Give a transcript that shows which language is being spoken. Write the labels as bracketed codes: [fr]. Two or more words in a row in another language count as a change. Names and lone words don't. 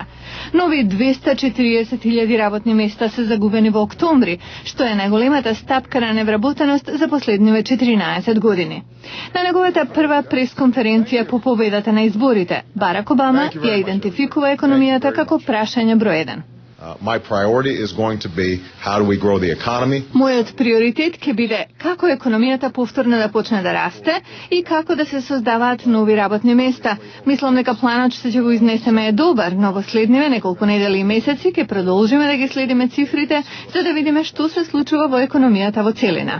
[mk] Нови 240.000 работни места се загубени во октомври, што е најголемата стапка на невработеност за последниве 14 години. На неговата прва пресконференција по победата на изборите, Барак Обама ја идентификува економијата како прашање број 1. [en] My priority is going to be how do we grow the economy. [mk] Мојот приоритет ќе биде како економијата повторно да почне да расте и како да се создаваат нови работни места. Мислам дека планот што ќе го изнесеме е добар, но во следниве неколку недели и месеци ќе продолжиме да ги следиме цифрите за да видиме што се случува во економијата во целина.